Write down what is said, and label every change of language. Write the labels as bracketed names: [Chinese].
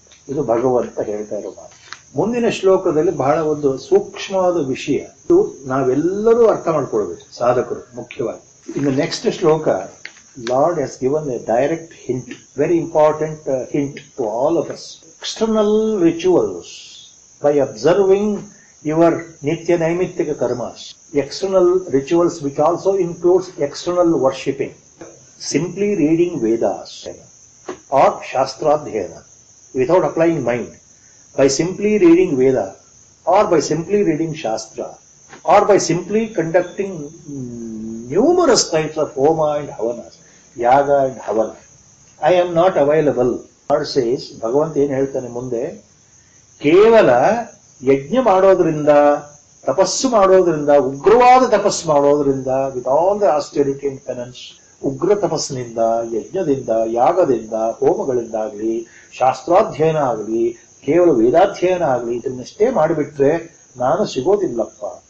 [Kannada] ಇದು ಭಗವಂತ ಹೇಳ್ತಾ ಇರೋ ಮಾತು. ಮುಂದಿನ ಶ್ಲೋಕದಲ್ಲಿ ಬಹಳ ಒಂದು ಸೂಕ್ಷ್ಮವಾದ ವಿಷಯ, ಇದು ನಾವೆಲ್ಲರೂ ಅರ್ಥ ಮಾಡ್ಕೊಳ್ಬೇಕು, ಸಾಧಕರು ಮುಖ್ಯವಾಗಿ. [English] In the next shloka, Lord has given a direct hint, very important hint to all of us. External rituals, by observing your nitya naimittika karmas, external rituals which also includes external worshipping, simply reading Vedas or Shastradhyayana without applying mind, by simply reading Veda or by simply reading Shastra or by simply conducting numerous types of Homa and Havanas, Yaga and Havana, I am not available. God says, [Kannada] ಭಗವಂತ ಏನು ಹೇಳ್ತಾನೆ ಮುಂದೆ, ಕೇವಲ ಯಜ್ಞ ಮಾಡೋದ್ರಿಂದ, ತಪಸ್ಸು ಮಾಡೋದ್ರಿಂದ, ಉಗ್ರವಾದ ತಪಸ್ಸು ಮಾಡೋದ್ರಿಂದ, [English] with all the austerity and penance, [Kannada] ಉಗ್ರ ತಪಸ್ಸಿನಿಂದ, ಯಜ್ಞದಿಂದ, ಯಾಗದಿಂದ, ಹೋಮಗಳಿಂದಾಗಲಿ, ಶಾಸ್ತ್ರಾಧ್ಯಯನ ಆಗಲಿ, ಕೇವಲ ವೇದಾಧ್ಯಯನ ಆಗಲಿ, ಇದನ್ನಷ್ಟೇ ಮಾಡಿಬಿಟ್ರೆ ನಾನು ಸಿಗೋದಿಲ್ಲಪ್ಪ.